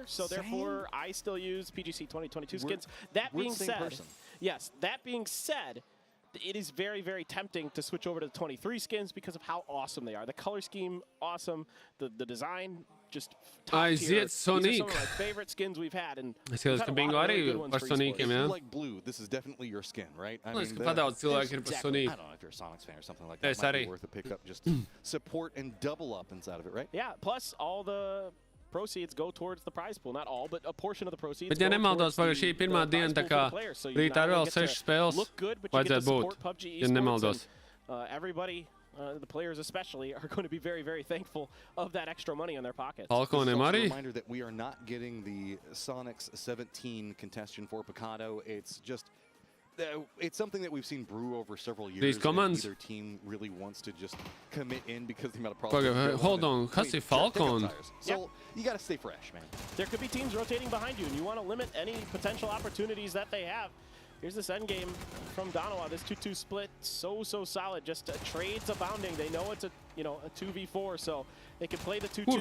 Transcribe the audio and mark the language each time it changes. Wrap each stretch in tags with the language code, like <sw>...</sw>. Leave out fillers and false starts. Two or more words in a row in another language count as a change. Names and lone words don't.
<en>So therefore, I still use PGC 2022 skins. That being said, yes. That being said, it is very, very tempting to switch over to the 23 skins because of how awesome they are. The color scheme, awesome. The design, just top tier. These are some of my favorite skins we've had. And</en> <lv>es skatos, ka bingo arī par Soniciem, jā?</lv> <en>If you like blue, this is definitely your skin, right? I mean,</en> <lv>padaudz cilvēki ir par Sonic.</lv> <en>I don't know if you're a Sonics fan or something like that. It might be worth a pickup, just to support and double up inside of it, right? Yeah, plus all the proceeds go towards the prize pool. Not all, but a portion of the proceeds.</en> <lv>Bet ja nemaldos, vai šī pirmā diena, tā kā rītā ir vēl 6 spēles, vajadzētu būt, ja nemaldos.</lv> <en>Everybody, the players especially, are going to be very, very thankful of that extra money in their pockets.</en> <lv>Falconiem arī.</lv> <en>A reminder that we are not getting the Sonics 17 contestation for Picado. It's just... it's something that we've seen brew over several years. These commands. Neither team really wants to just commit in because the amount of problems. Hold on,</en> <lv>kas ir Falcon?</lv> <en>So you got to stay fresh, man. There could be teams rotating behind you, and you want to limit any potential opportunities that they have. Here's this end game from Donowa. This 2-2 split, so solid. Just trades abounding. They know it's a 2v4, so they can play the 2-2.</en>